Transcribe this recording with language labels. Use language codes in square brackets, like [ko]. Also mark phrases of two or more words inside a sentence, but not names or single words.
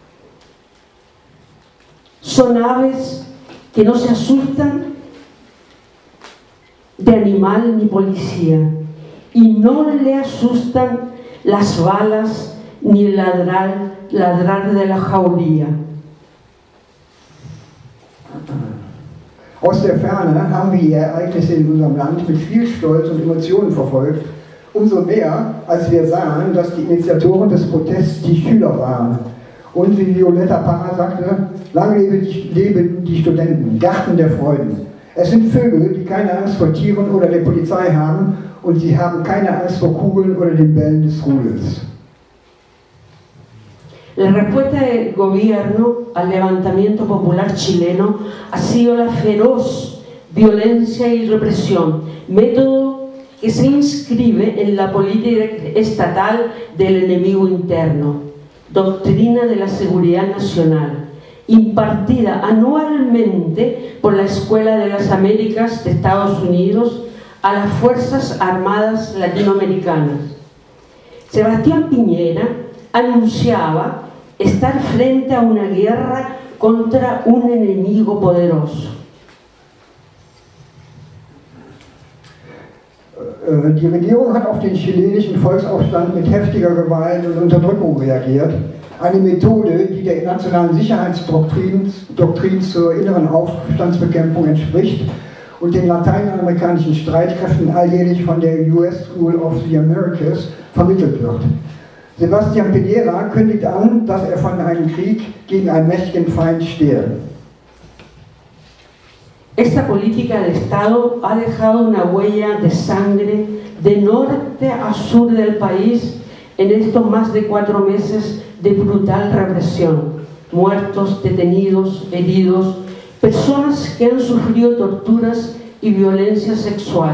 [es] Son aves que no se asustan de animal ni policía y no le asustan las balas ni el ladrar de la jauría. [de] Aus der Ferne haben wir die Ereignisse in unserem Land mit viel Stolz und Emotionen verfolgt, umso mehr, als wir sahen, dass die Initiatoren des Protests die Schüler waren. Und wie Violetta Parra sagte, lange leben die Studenten, Garten der Freuden. Es sind Vögel, die keine Angst vor Tieren oder der Polizei haben und sie haben keine Angst vor Kugeln oder den Bällen des Rudels. [es] La respuesta del gobierno al levantamiento popular chileno ha sido la feroz violencia y represión, método que se inscribe en la política estatal del enemigo interno, doctrina de la seguridad nacional, impartida anualmente por la Escuela de las Américas de Estados Unidos a las Fuerzas Armadas Latinoamericanas. Sebastián Piñera anunciaba estar frente a una guerra contra un enemigo poderoso. [de] Die Regierung hat auf den chilenischen Volksaufstand mit heftiger Gewalt und Unterdrückung reagiert. Eine Methode, die der nationalen Sicherheitsdoktrin zur inneren Aufstandsbekämpfung entspricht und den lateinamerikanischen Streitkräften alljährlich von der US School of the Americas vermittelt wird. Sebastián Piñera kündigt an, dass er von einem Krieg gegen einen mächtigen Feind stehe. [es] Esta política de Estado ha dejado una huella de sangre de norte a sur del país en estos más de 4 meses de brutal represión. Muertos, detenidos, heridos, personas que han sufrido torturas y violencia sexual.